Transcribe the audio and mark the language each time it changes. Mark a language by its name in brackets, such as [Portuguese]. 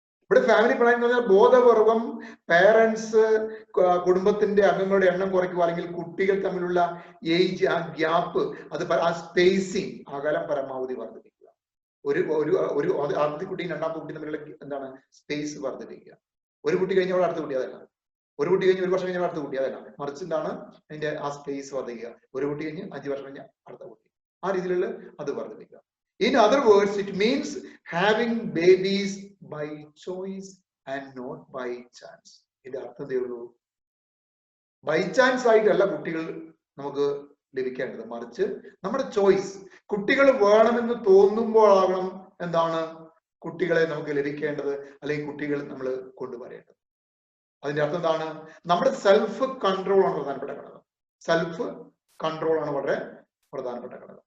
[Malayalam] ഇവിടെ family planning എന്ന് പറഞ്ഞാൽ ബോധപൂർവം പേരൻസ് കുടുംബത്തിന്റെ അംഗങ്ങളുടെ എണ്ണം കുറയ്ക്കുക, അല്ലെങ്കിൽ കുട്ടികൾ തമ്മിലുള്ള ഏജ്, ആ ഗ്യാപ്പ്, അത് ആ സ്പേസിങ്, അകലം പരമാവധി വർദ്ധിപ്പിക്കുക. ഒരു ആദ്യത്തെ കുട്ടിയും രണ്ടാമത്തെ കുട്ടിയും തമ്മിലുള്ള എന്താണ് സ്പേസ് വർദ്ധിപ്പിക്കുക. ഒരു കുട്ടി കഴിഞ്ഞാൽ അടുത്ത കുട്ടി, അതല്ല. ഒരു കുട്ടി കഴിഞ്ഞ് 1 വർഷം കഴിഞ്ഞാൽ അടുത്ത കുട്ടി, അതല്ല. മറിച്ച് എന്താണ് അതിന്റെ ആ സ്പേസ് വർദ്ധിക്കുക. ഒരു കുട്ടി കഴിഞ്ഞ് 5 വർഷം കഴിഞ്ഞാൽ അടുത്ത കുട്ടി, ആ രീതിയിലുള്ള അത് വർദ്ധിപ്പിക്കുക. [English] In other words, it means having babies by choice and not by chance. [Malayalam] ഇതിന്റെ അർത്ഥം എന്തേ ഉള്ളൂ? ബൈ ചാൻസ് ആയിട്ടല്ല കുട്ടികൾ നമുക്ക് ലഭിക്കേണ്ടത്, മറിച്ച് നമ്മുടെ ചോയ്സ്. കുട്ടികൾ വേണമെന്ന് തോന്നുമ്പോഴാകണം എന്താണ് കുട്ടികളെ നമുക്ക് ലഭിക്കേണ്ടത്, അല്ലെങ്കിൽ കുട്ടികൾ നമ്മൾ കൊണ്ടുവരേണ്ടത്. അതിന്റെ അർത്ഥം എന്താണ്? നമ്മുടെ സെൽഫ് കൺട്രോൾ ആണ് പ്രധാനപ്പെട്ട ഘടകം. സെൽഫ് കൺട്രോൾ ആണ് വളരെ പ്രധാനപ്പെട്ട ഘടകം.